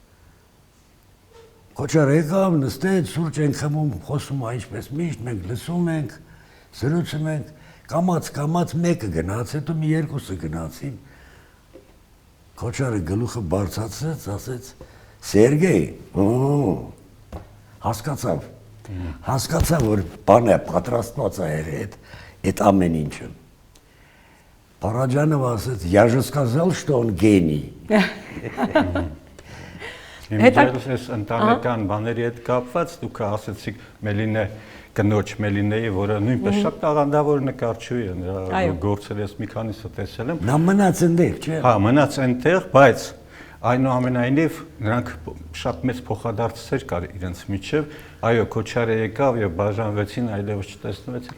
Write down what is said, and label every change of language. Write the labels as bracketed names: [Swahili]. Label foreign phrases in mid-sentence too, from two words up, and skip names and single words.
[Armenian] Քոչարը եկավ, նստեց, սուրճ ենք խմում, խոսում այնպես միշտ, մենք լսում ենք, զրուցում ենք, կամաց մեկը գնաց, հետո մի երկուսը գնացին։ Քոչարը գլուխը բարձրացրեց, ասեց. Սերգեյ, հասկացավ, որ բանը պատրաստված է այդ ամեն ինչը։ Параджанов ասեց, [Russian] я же сказал, что он гений։ [Armenian] Հիմնապես այս ընտանեկան բաների հետ կապված դուք ասացիք Մելինե կնոջ Մելինեի, որը նույնպես շատ տաղանդավոր նկարչուհի է, նրա գործերը ես մի քանիսը տեսել եմ։ Նա մնաց այնտեղ, չէ՞։ Հա, մնաց այնտեղ, բայց այնուամենայնիվ նրանք շատ մեծ փոխադարձեր կար իրենց միջև։ Այո, Քոչարը եկավ եւ բաժանվեցին, այլևս չտեսնվեցին։